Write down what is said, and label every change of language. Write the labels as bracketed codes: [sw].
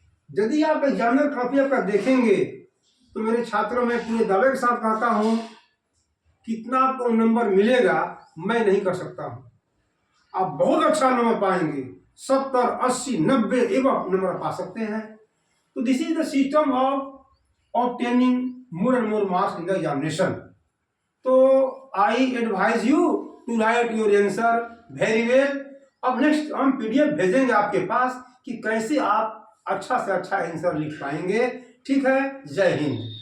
[hi] यदि आप examiner copy आपका देखेंगे तो मेरे छात्रों में पूरे दावे के साथ कहता हूं कितना आपको नंबर मिलेगा मैं नहीं कर सकता हूं। आप बहुत अच्छा नंबर पाएंगे, 70, 80, 90 एवं नंबर पा सकते हैं। तो [en] This is the system of obtaining more and more marks in the examination. [hi] तो [en] I advise you to write your answer very well. [hi] अब नेक्स्ट हम पीडीएफ भेजेंगे आपके पास कि कैसे आप अच्छा से अच्छा आंसर लिख पाएंगे। ठीक है, जय हिंद।